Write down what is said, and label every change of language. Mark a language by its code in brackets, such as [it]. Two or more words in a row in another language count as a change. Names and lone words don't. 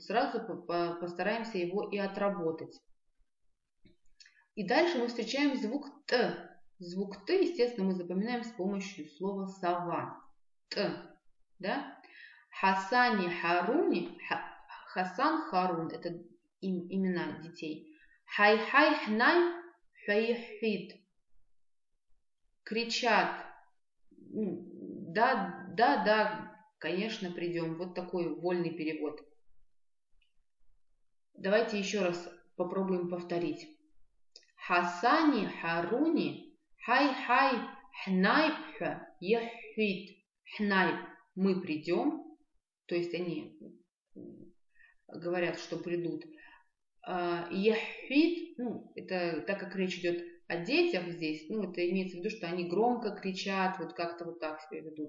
[ru] Сразу постараемся его и отработать. И дальше мы встречаем звук т. Звук т, естественно, мы запоминаем с помощью слова сова. Т, да? Хасани, харуни, Хасан, Харун, это имена детей. Хай-хай, хнай, хай-хит. Кричат. Да, да, да, конечно, придем. Вот такой вольный перевод. Давайте еще раз попробуем повторить. Хасани, харуни, хай-хай, хнай, хай-хит. Хнай, мы придем. То есть они говорят, что придут. Ехвит, ну, это так как речь идет о детях здесь, ну, это имеется в виду, что они громко кричат, вот как-то вот так себя ведут.